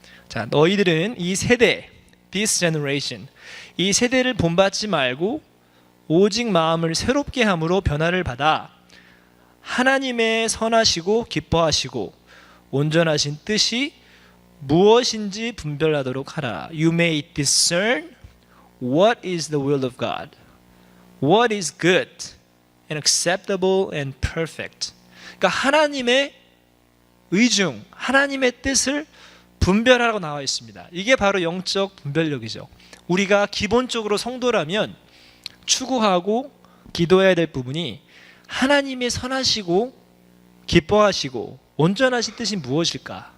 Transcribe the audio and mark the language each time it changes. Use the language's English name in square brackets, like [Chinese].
[Korean] 자, 너희들은 이 세대, [English] this generation, [Korean] 이 세대를 본받지 말고 오직 마음을 새롭게 함으로 변화를 받아 하나님의 선하시고 기뻐하시고 온전하신 뜻이 무엇인지 분별하도록 하라. [English] You may discern what is the will of God, what is good and acceptable and perfect. [Korean] 그러니까 하나님의 의중, 하나님의 뜻을 분별하라고 나와 있습니다. 이게 바로 영적 분별력이죠. 우리가 기본적으로 성도라면 추구하고 기도해야 될 부분이 하나님의 선하시고 기뻐하시고 온전하신 뜻이 무엇일까?